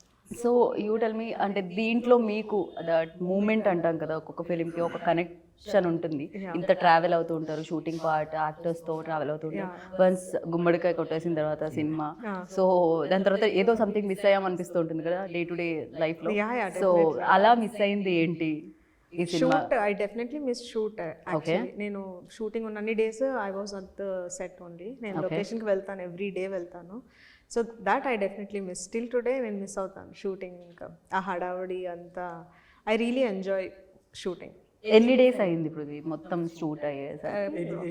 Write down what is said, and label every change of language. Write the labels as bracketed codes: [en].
[te] So you tell మీ, అంటే దీంట్లో మీకు దట్ మూమెంట్ అంటాం కదా, ఒక్కొక్క ఫిలింకి ఒక కనెక్షన్ ఉంటుంది. ఇంత ట్రావెల్ అవుతూ ఉంటారు, షూటింగ్ పార్ట్, యాక్టర్స్తో ట్రావెల్ అవుతూ ఉంటారు. వన్స్ గుమ్మడికాయ కొట్టేసిన తర్వాత సినిమా, సో దాని తర్వాత ఏదో సంథింగ్ మిస్ అయ్యాం అనిపిస్తూ ఉంటుంది కదా డే టు డే లైఫ్లో. సో అలా మిస్ అయింది ఏంటి ఈ cinema? [en] Shoot, I definitely missed shoot actually. [te] నేను షూటింగ్ ఉన్న అన్ని days [en] I was at the set only. [te] నేను లొకేషన్కి వెళ్తాను, ఎవ్రీ డే వెళ్తాను. [en] So that I definitely miss. [te] Still today నేను మిస్ అవుతాను షూటింగ్. ఇంకా ఆ హడావుడి అంతా [en] I really enjoy shooting. [te] ఎన్ని డేస్ అయింది ఇప్పుడు ఇది మొత్తం షూట్ అయ్యేసరికి?